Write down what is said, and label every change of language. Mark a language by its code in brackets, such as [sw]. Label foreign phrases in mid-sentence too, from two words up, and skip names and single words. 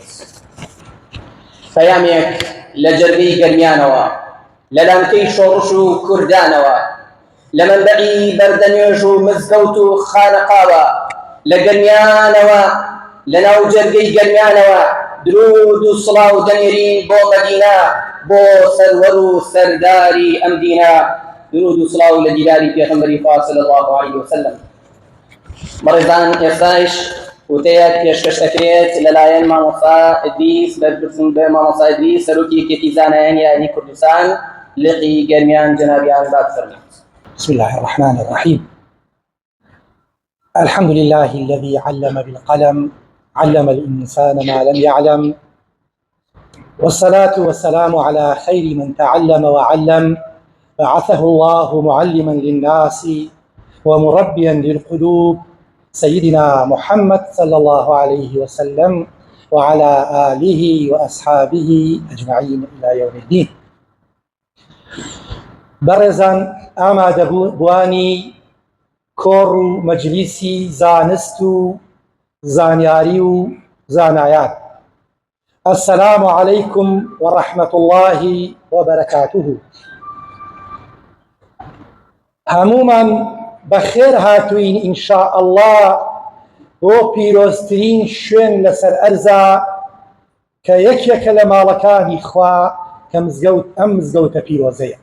[ckb] پەیامێک لە جەرگەی گەرمیانەوە، لە لامکەی شۆڕش و کوردانەوە، لە مەنبەعی بەردەنوێژ و مزگەوت و خانەقاوە، لە گەرمیانەوە لە ناو جەرگەی گەرمیانەوە درود و سڵاو دەنێرین بۆ مەدینە، بۆ سەروەر و سەرداری ئەم دینە، درود و سڵاو لە دیداری پێغەمبەری خوا [ar] صلی الله علیه وسلم. [ckb] بەڕێزان، ئێستاش وتەیەک پێشکەش دەکرێت لەلایەن مامۆستا ئیدریس بەرپرسن بە مامۆستا ئیدریس سەرۆکی یەکێتی زانایان یاری کوردستان لقی گەرمیان جەنابیان بافەرمێت. [ar] بسم الله الرحمن الرحيم. الحمد لله الذي علم بالقلم علم الإنسان ما لم يعلم، والصلاة والسلام على خير من تعلم وعلم، بعثه الله معلما للناس ومربيا للقلوب، سيدنا محمد صلى الله عليه وسلم وعلى آله وأصحابه أجمعين إلى يوم الدين. [ckb] بەڕێزان، ئامادەبوانی کۆڕ و مەجلیسی زانست و زانیاری و زانایان، [ar] السلام عليكم ورحمة الله وبركاته. [ckb] هەمومان بەخێر هاتوین [ar] ئینشاء الله [ckb] بۆ پیرۆزترین شوێن لەسەر ئەرزە کە یەکێکە لە ماڵەکانی خوا کە ئەم مزگەوتە پیرۆزەیە.